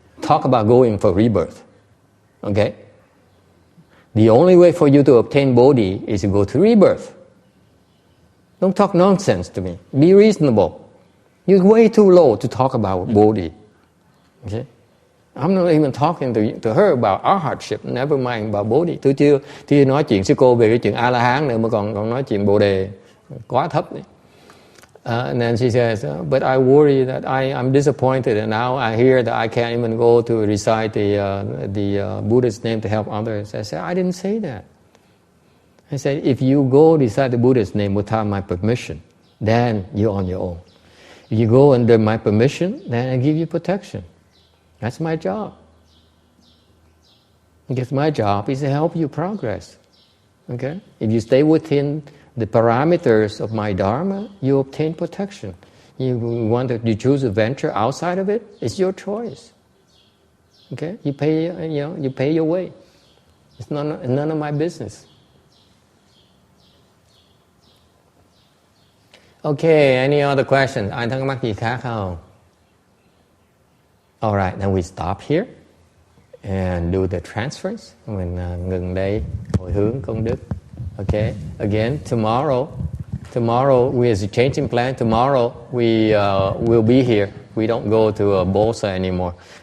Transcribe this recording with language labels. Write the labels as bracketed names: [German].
[English] Talk about going for rebirth." Okay. The only way for you to obtain body is to go to rebirth. Don't talk nonsense to me. Be reasonable. You're way too low to talk about body. Okay? I'm not even talking to her about our hardship. Never mind about body. [Vietnamese] Tôi chưa nói chuyện sư cô về cái chuyện A-la-hán nữa mà còn nói chuyện bồ đề quá thấp đấy. [English] And then she says, "But I worry that I'm disappointed, and now I hear that I can't even go to recite the Buddha's name to help others." I said, "I didn't say that. I said, if you go recite the Buddha's name without my permission, then you're on your own. If you go under my permission, then I give you protection. That's my job. Because my job is to help you progress. Okay? If you stay within the parameters of my dharma, you obtain protection. You choose to venture outside of it, it's your choice. Okay? You pay your way. It's none of my business." Okay, any other questions? [Vietnamese] Ai thắc mắc gì khác không? [English] Alright, then we stop here and do the transference. [Vietnamese] Mình ngừng đây, hồi hướng công đức. [English] Okay, again, tomorrow we is a changing plan. Tomorrow we will be here. We don't go to Bosa anymore.